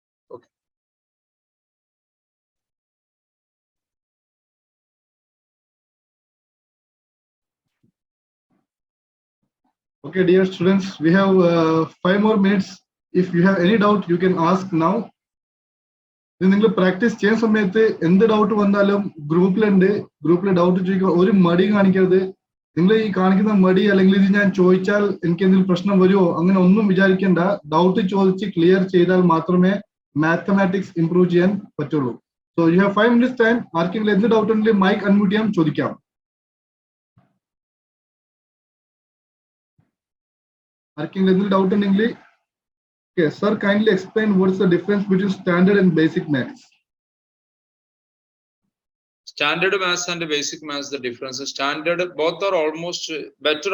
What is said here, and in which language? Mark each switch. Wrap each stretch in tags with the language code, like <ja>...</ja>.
<en>Okay. Okay, dear students, we have 5 more minutes. If you have any doubt, you can ask now.</en> <ml>നിങ്ങൾ practice ചെയ്യുന്ന സമയത്ത് എന്ത് doubt വന്നാലും ഗ്രൂപ്പിൽ doubt ചോദിക്കുക, ഒരു മടി കാണിക്കരുത്. നിങ്ങൾ ഈ കാണിക്കുന്ന മടി അല്ലെങ്കിൽ ഇത് ഞാൻ ചോദിച്ചാൽ എനിക്ക് എന്തെങ്കിലും പ്രശ്നം വരുമോ അങ്ങനെ ഒന്നും വിചാരിക്കേണ്ട. ഡൗട്ട് ചോദിച്ച് ക്ലിയർ ചെയ്താൽ മാത്രമേ മാത്തമാറ്റിക്സ് ഇംപ്രൂവ് ചെയ്യാൻ പറ്റുള്ളൂ.</ml> <en>So you have 5 minutes time.</en> <ml>ആർക്കെങ്കിലും എന്ത് ഡൗട്ട് ഉണ്ടെങ്കിൽ മൈക്ക് അൺമ്യൂട്ട് ചെയ്യാം, ചോദിക്കാം. ആർക്കെങ്കിലും എന്ത് ഡൗട്ട് ഉണ്ടെങ്കിൽ</ml> <en>okay, sir, kindly explain what's the difference between standard and basic maths. Standard maths and basic maths, the difference is standard, both are almost better.</en>